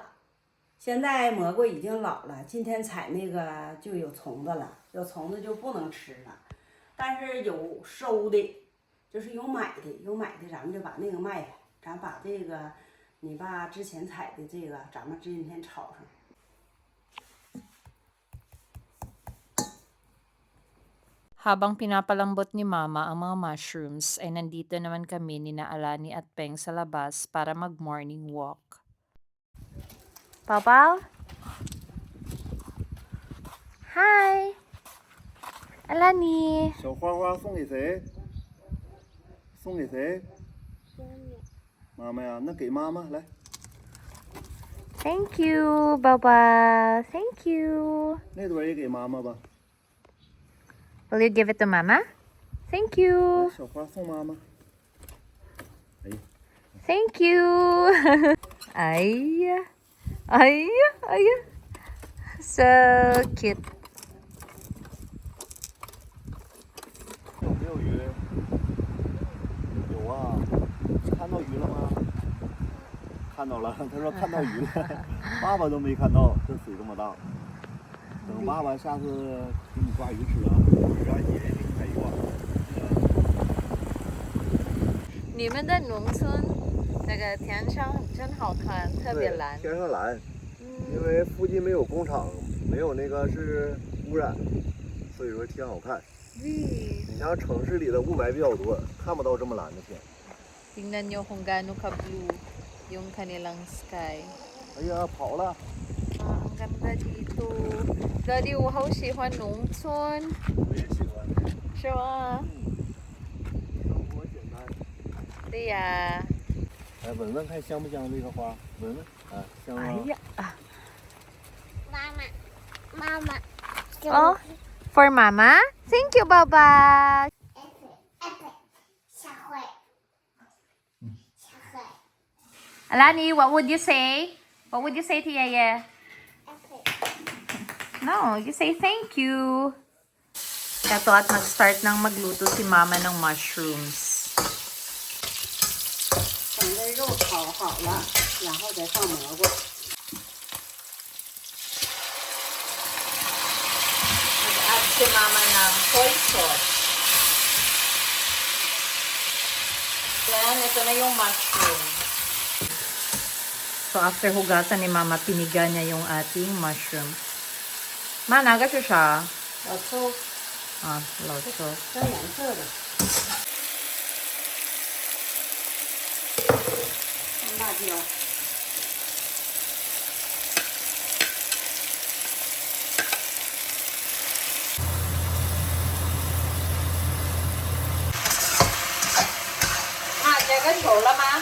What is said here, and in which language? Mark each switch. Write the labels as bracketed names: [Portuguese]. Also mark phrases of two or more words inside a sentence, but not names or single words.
[Chinese] 现在蘑菇已经老了，今天采那个就有虫子了，有虫子就不能吃了。但是有收的，就是有买的，咱们就把那个卖开，咱把这个你爸之前采的这个，咱们今天炒上。 [Filipino] Habang pinapalambot ni Mama ang mga mushrooms, ay nandito naman kami ni na Alani at Peng sa labas para mag- [English] morning walk. [Filipino] Papa? Hi! Alani! [Chinese] 小花花送给谁？送给谁？妈妈呀，那给妈妈来。 [English] Thank you, Baba. Thank you. [Chinese] 那朵也给妈妈吧。 [English] Will you give it to Mama? Thank you. [Chinese] 小花送妈妈。哎， [English] Thank you. [Filipino] Ay. [English] Ay. Ay. So cute. [Chinese] 有没有鱼？有啊。看到鱼了吗？看到了，他说看到鱼了。爸爸都没看到，这水这么大。等爸爸下次给你抓鱼吃啊，让爷爷给你买鱼挂。你们的农村那个天上真好看，特别蓝。天上蓝，因为附近没有工厂，没有那个是污染，所以说天好看。你像城市里的雾霾比较多，看不到这么蓝的天。 [Filipino] Tingnan nyo kung gaano ka-blue yung kanilang sky. [Chinese] 哎呀，跑了！ [Filipino] Ah, ang ganda dito. Daddy, [Chinese] 我好喜欢农村。我也喜欢。是吗？生活简单。对呀。来闻闻看香不香这个花？闻闻，啊，香吗？哎呀，啊。妈妈， [English] Oh, for Mama? Thank you, Baba. [Chinese] 小慧，小慧 [English] Alani, what would you say? What would you say to Yeye? No, you say thank you. [Filipino] Ito at nag-start ng magluto si Mama ng mushrooms. [Chinese] 等这肉炒好了，然后再放蘑菇。 [Filipino] Nag-add si Mama ng soy sauce. Then, ito na yung mushroom. So, after hugasan ni Mama, piniga niya yung ating mushroom. Ma, naga siya. [Chinese] 小葱，啊，老抽。沾颜色的。放辣椒。啊，这个熟了吗？